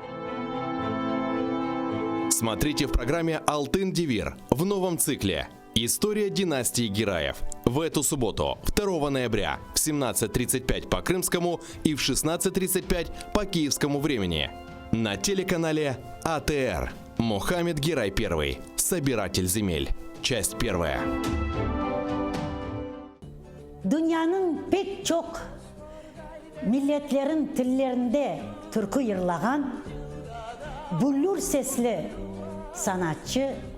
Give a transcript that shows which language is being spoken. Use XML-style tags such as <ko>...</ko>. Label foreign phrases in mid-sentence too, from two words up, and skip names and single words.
<ru>Смотрите в программе «Алтын Девир» в новом цикле «История династии Гираев». В эту субботу, 2 ноября, в 17:35 по крымскому и в 16:35 по киевскому времени. На телеканале АТР. Мухаммед Гирай I. Собиратель земель. Часть 1.</ru> <crh>Dünyanın pek çok milletlerin tillerinde türkü yırlagan bullur sesli sanatçı</crh>